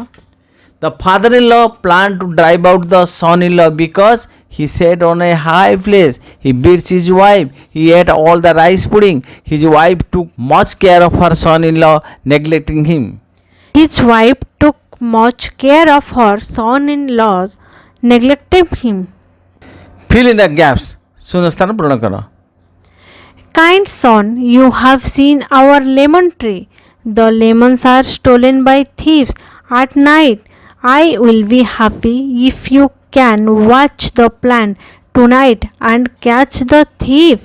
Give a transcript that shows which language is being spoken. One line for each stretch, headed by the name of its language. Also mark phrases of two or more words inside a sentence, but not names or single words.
English: The father-in-law planned to drive out the son-in-law because he sat on a high place. He beats his wife. He ate all the rice pudding. His wife took much care of her son-in-law, neglecting him. His wife took much care of her son-in-law, neglected him. Fill in the gaps.
Odia: ଶୂନ୍ୟସ୍ଥାନ ପୂରଣ କର.
English: Kind son, you have seen our lemon tree. The lemons are stolen by thieves at night. I will be happy if you can watch the plant tonight and catch the thief.